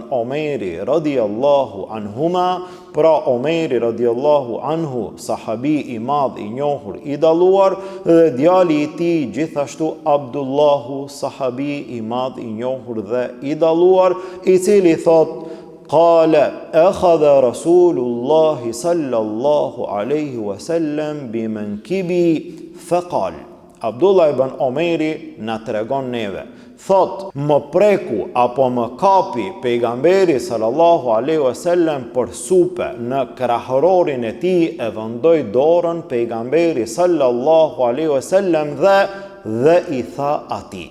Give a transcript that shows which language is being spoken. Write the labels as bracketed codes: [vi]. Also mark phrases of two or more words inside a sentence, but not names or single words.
[sq] Omeri [ar] رضي الله عنهما, [sq] pra Omeri [ar] رضي الله عنه, [sq] sahabi i madh i njohur i dalluar, dhe djali i tij gjithashtu Abdullahu, sahabi i madh i njohur dhe i dalluar, i cili thot: [ar] قال أخذ رسول الله صلى الله عليه وسلم بمنكبي فقال. [sq] Abdullah ibn Omeri na tregon neve, thot, më preku apo më kapi pejgamberi [ar] صلى الله عليه وسلم [sq] për supe në krahërorin e tij, e vendoi dorën pejgamberi [ar] صلى الله عليه وسلم [sq] dhe i tha atij.